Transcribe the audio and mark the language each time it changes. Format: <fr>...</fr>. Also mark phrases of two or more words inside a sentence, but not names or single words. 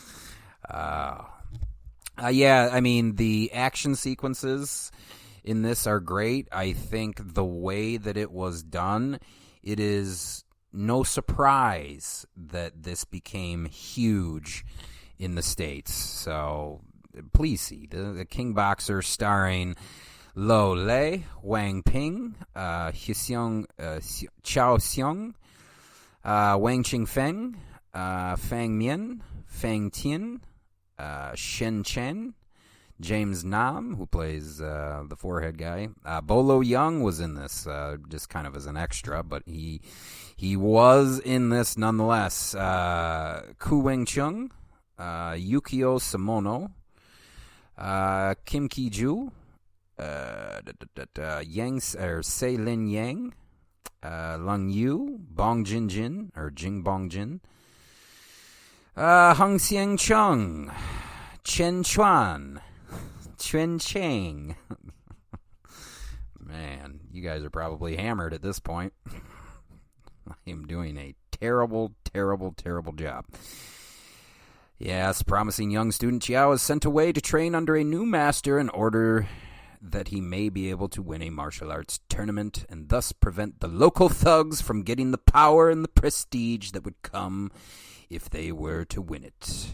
<en>Yeah, I mean, the action sequences in this are great. I think the way that it was done, it is no surprise that this became huge in the States. So please see the King Boxer starring Lieh, Wang Ping, Hsiung, Chao Hsiung, Feng, Fang Mien, Fang Tien, Chen, James Nam, who plays the forehead guy. Bolo Young was in this, just kind of as an extra, but he was in this nonetheless. Wen-Chung, Yukio Samono, Kim Ki-joo, Yang Sei Lin Yang, Lung Yu, Bong Jin Jin or Jing Bong Jin, Hsiung Chung, Chen Chuan, Chen Chiang. Man, you guys are probably hammered at this point. I am doing a terrible, terrible, terrible job. Yes, promising young student Chao is sent away to train under a new master in order that he may be able to win a martial arts tournament and thus prevent the local thugs from getting the power and the prestige that would come if they were to win it.</en>